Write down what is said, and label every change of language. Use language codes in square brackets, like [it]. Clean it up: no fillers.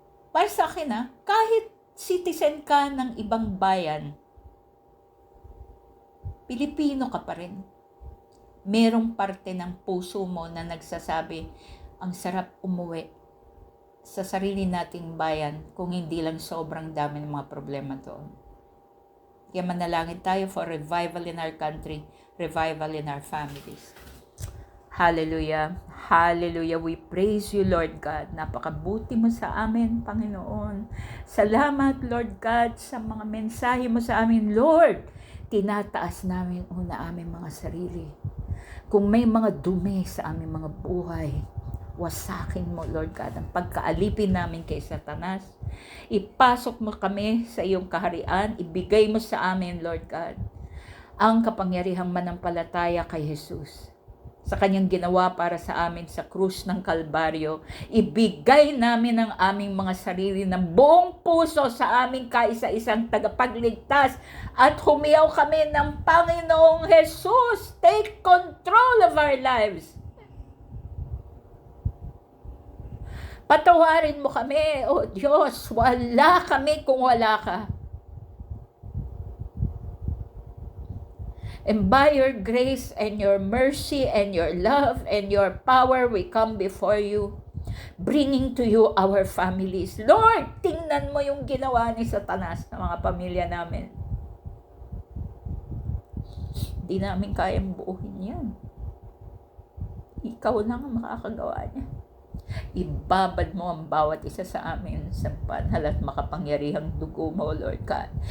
[tl] Para sa akin kahit citizen ka ng ibang bayan, Pilipino ka pa rin. Merong parte ng puso mo na nagsasabi, ang sarap umuwi sa sarili nating bayan kung hindi lang sobrang dami ng mga problema doon. Kaya manalangin tayo [en] for revival in our country, revival in our families. Hallelujah. Hallelujah. We praise you, Lord God. [tl] Napakabuti mo sa amin, Panginoon. Salamat, Lord God, sa mga mensahe mo sa amin, Lord. Tinataas namin una aming mga sarili. Kung may mga dumi sa aming mga buhay, wasakin mo, Lord God, ang pagkaalipin namin kay Satanas. Ipasok mo kami sa iyong kaharian. Ibigay mo sa amin, Lord God, ang kapangyarihang manampalataya kay Jesus. Sa kanyang ginawa para sa amin sa krus ng Kalbaryo, ibigay namin ang aming mga sarili ng buong puso sa aming kaisa-isang tagapagligtas at humiyaw kami ng Panginoong Jesus. [en] Take control of our lives. [tl] Patawarin mo kami, O Diyos. Wala kami kung wala ka. [en] And by your grace and your mercy and your love and your power, we come before you, bringing to you our families. [tl] Lord, tingnan mo yung ginawa ni Satanas ng mga pamilya namin. Di namin kayang buuhin yan. Ikaw lang ang makakagawa niya. Ibabad mo ang bawat isa sa amin sa banal at makapangyarihang dugo mo, Lord God.